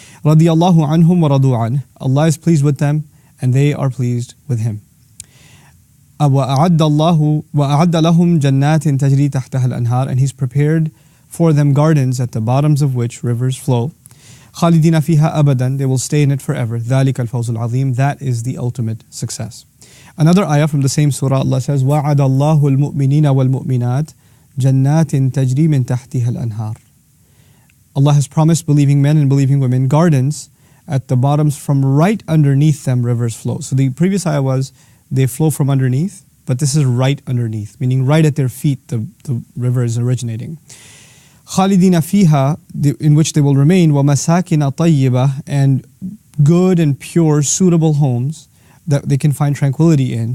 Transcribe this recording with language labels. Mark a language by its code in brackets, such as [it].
[ar] رَضِيَ اللَّهُ عَنْهُمْ وَرَضُوا عَنْهُ, [en] Allah is pleased with them and they are pleased with Him. [ar] وَأَعَدَّ لَهُمْ جَنَّاتٍ تَجْرِي تَحْتَهَا الْأَنْهَارِ, [en] and He's prepared for them gardens at the bottoms of which rivers flow. [ar] خالدين فيها أبدا, [en] they will stay in it forever. [ar] ذلك الفوز العظيم, [en] that is the ultimate success. Another ayah from the same surah, Allah says, [ar] وَعَدَ اللَّهُ الْمُؤْمِنِينَ وَالْمُؤْمِنَاتِ جَنَّاتٍ تَجْرِي مِنْ تَحْتِهَا الْأَنْهَارِ. [en] Allah has promised believing men and believing women gardens at the bottoms, from right underneath them rivers flow. So the previous ayah was, they flow from underneath, but this is right underneath, meaning right at their feet the river is originating. [ar] خالدين فيها, [en] in which they will remain, [ar] وَمَسَاكِنَ طَيِّبَةً, [en] and good and pure, suitable homes that they can find tranquility in.